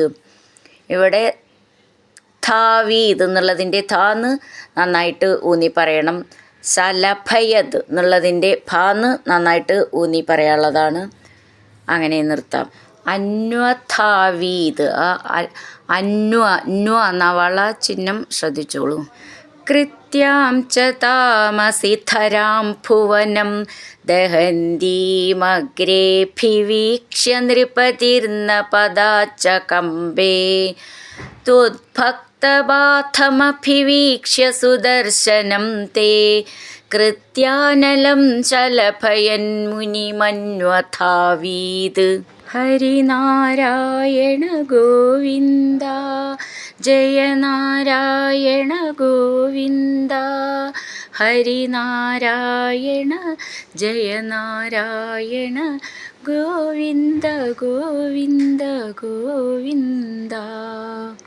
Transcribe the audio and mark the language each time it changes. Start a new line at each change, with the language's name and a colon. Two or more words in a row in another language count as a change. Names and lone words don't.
Malayalam: ഇവിടെ ധാവീത് എന്നുള്ളതിൻ്റെ ധാന്ന് നന്നായിട്ട് ഊന്നി പറയണം. ശലഭയത് എന്നുള്ളതിൻ്റെ ഭാന്ന് നന്നായിട്ട് ഊന്നി പറയാനുള്ളതാണ്. അങ്ങനെ നിർത്താം. അന്വധാവീത് ന്വ ന്വ എന്ന വള ചിഹ്നം ശ്രദ്ധിച്ചോളൂ.
Sanskrit: कृत्यां च तामसि धरां भुवनं दहन्तीमग्रेऽभिवीक्ष्य नृपतिर्न पदाच्च कम्बे त्वद्भक्तबाथमभिवीक्ष्य सुदर्शनं ते कृत्यानलं शलभयन्मुनिमन्वथावीत् ഹരിനാരായണ ഗോവിന്ദ ജയ നാരായണ ഗോവിന്ദ ഹരിനാരായണ ജയ നാരായണ ഗോവിന്ദ ഗോവിന്ദ ഗോവിന്ദ.